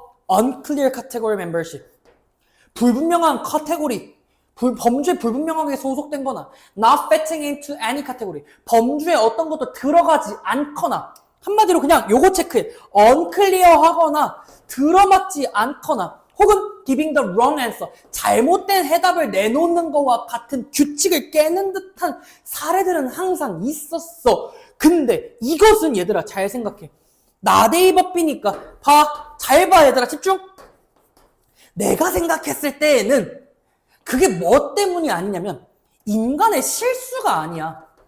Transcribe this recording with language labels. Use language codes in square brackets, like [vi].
[en] unclear category membership. [ko] 불분명한 카테고리. 범주에 불분명하게 소속된 거나 [en] not fitting into any category. [ko] 범주에 어떤 것도 들어가지 않거나 한마디로 그냥 요거 체크해. [en] unclear [ko] 하거나 들어맞지 않거나 혹은 [en] giving the wrong answer. [ko] 잘못된 해답을 내놓는 거와 같은 규칙을 깨는 듯한 사례들은 항상 있었어. 근데 이것은 얘들아 잘 생각해. 나데이버비니까 잘 봐 얘들아 집중. 내가 생각했을 때에는 그게 뭐 때문이 아니냐면 인간의 실수가 아니야.